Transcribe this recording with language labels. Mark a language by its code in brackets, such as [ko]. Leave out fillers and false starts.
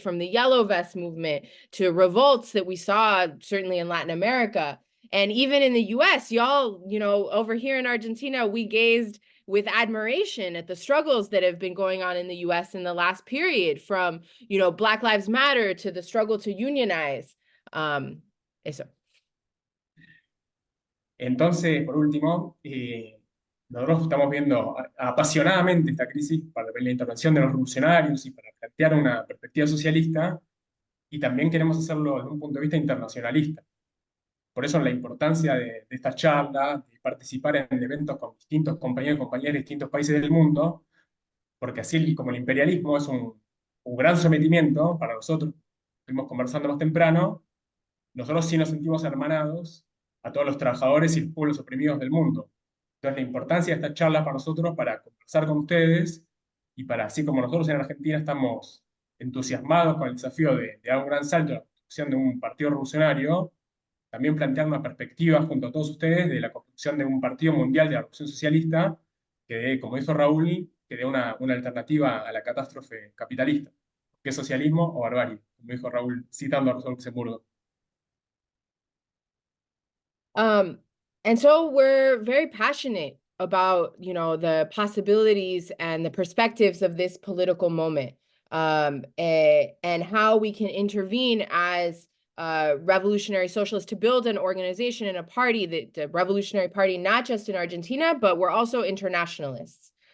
[en] From the Yellow Vest movement to revolts that we saw certainly in Latin America. And even in the US, y'all, over here in Argentina, we gazed with admiration at the struggles that have been going on in the US in the last period, from, Black Lives Matter to the struggle to unionize. [es] Eso. Entonces, por último, nosotros estamos viendo apasionadamente esta crisis para la intervención de los revolucionarios y para plantear una perspectiva socialista, y también queremos hacerlo desde un punto de vista internacionalista. Por eso la importancia de esta charla, de participar en eventos con distintos compañeros y compañeras de distintos países del mundo, porque así como el imperialismo es un gran sometimiento para nosotros, estuvimos conversando más temprano, nosotros sí nos sentimos hermanados a todos los trabajadores y los pueblos oprimidos del mundo. Entonces, la importancia de esta charla para nosotros, para conversar con ustedes y para, así como nosotros en Argentina estamos entusiasmados con el desafío de dar un gran salto a la construcción de un partido revolucionario, también plantear una perspectiva junto a todos ustedes de la construcción de un partido mundial de la revolución socialista que dé, como dijo Raúl, que dé una alternativa a la catástrofe capitalista, que es socialismo o barbarie, como dijo Raúl, citando a Rousseau Luxemburgo. [en] And so we're very passionate about, you know, the possibilities and the perspectives of this political moment, and how we can intervene as revolutionary socialists to build an organization and a party, the revolutionary party, not just in Argentina, but we're also internationalists.